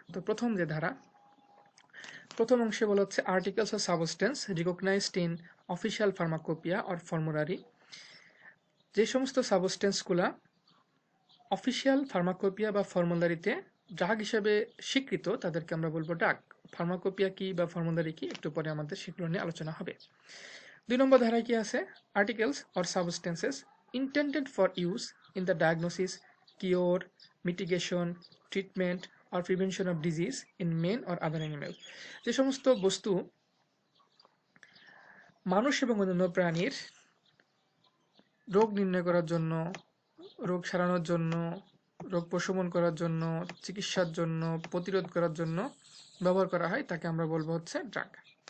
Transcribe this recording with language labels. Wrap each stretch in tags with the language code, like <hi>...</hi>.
<bn>তো প্রথম যে ধারা, প্রথম অংশে বলা হচ্ছে</bn> <en>articles of substance recognised in official pharmacopoeia or formulary,</en> <bn>যে সমস্ত সাবস্টেন্সগুলা অফিসিয়াল ফার্মাকোপিয়া বা ফর্মুলারিতে ড্রাগ হিসেবে স্বীকৃত তাদেরকে আমরা বলবো ড্রাগ। ফার্মাকোপিয়া কি বা ফর্মুলারি কি একটু পরে আমাদের সেগুলো নিয়ে আলোচনা হবে। 2 নম্বর ধারায় কি আছে,</bn> <en>Articles or substances intended for use in the diagnosis, cure, mitigation, treatment or prevention of disease in men or other animal।</en> <bn>যে সমস্ত বস্তু মানুষ এবং অন্যান্য প্রাণীর রোগ নির্ণয় করার জন্য, রোগ সারানোর জন্য, রোগ প্রশমন করার জন্য, চিকিৎসার জন্য, প্রতিরোধ করার জন্য ব্যবহার করা হয়, তাকে আমরা বলবো হচ্ছে ড্রাগ।</bn>